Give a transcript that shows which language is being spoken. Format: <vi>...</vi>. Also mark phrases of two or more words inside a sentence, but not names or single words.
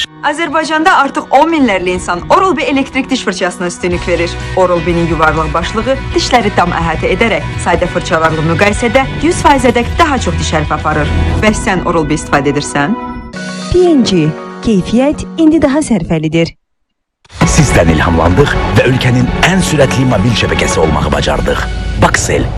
<az>Azərbaycanda artıq 10 minlərlə insan Oral-B elektrik diş fırçasına üstünlük verir. Oral-B'nin yuvarlaq başlığı dişləri tam əhatə edərək sadə fırçalarla müqayisədə 100%-ədək daha çox diş hərfi aparır. Bəs sən Oral-B istifadə edirsən? P&G, keyfiyyət indi daha sərfəlidir.</az> <tr>Sizden ilhamlandık ve ülkenin en süratli mobil şebekesi olmayı başardık. Baksel.</tr>